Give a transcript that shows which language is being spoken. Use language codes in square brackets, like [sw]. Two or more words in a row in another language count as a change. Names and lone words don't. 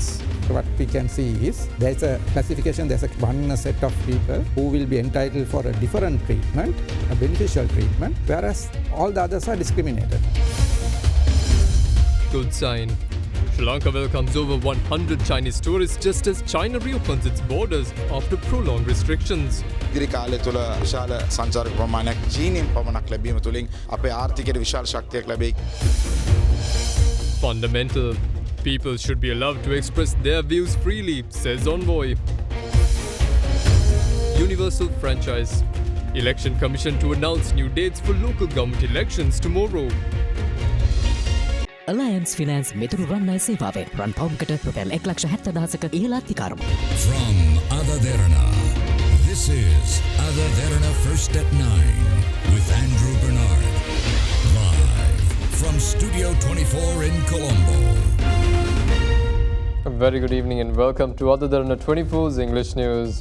[en] What we can see is there's a classification, there's one set of people who will be entitled for a different treatment, a beneficial treatment, whereas all the others are discriminated. Good sign. Sri Lanka welcomes over 100 Chinese tourists just as China reopens its borders after prolonged restrictions. [si] ඉදිරි කාලය තුළ විශාල සංචාරක ප්‍රමාණයක් චීනෙන් පමණක් ලැබීම තුළින් අපේ ආර්ථිකයට විශාල ශක්තියක් ලැබෙයි. [en] Fundamental. People should be allowed to express their views freely, says Envoy. Universal franchise. Election Commission to announce new dates for local government elections tomorrow. [si] Alliance Finance මෙතුරු රන්නයි සේවාවෙන් රන් පවුම්කට රුපියල් 1,70,000ක ඉහළ අධිකාරම. [en] From AdaDerana, this is AdaDerana First at 9 with Andrew Bernard. Live from Studio 24 in Colombo. A very good evening and welcome to AdaDerana 24's English News.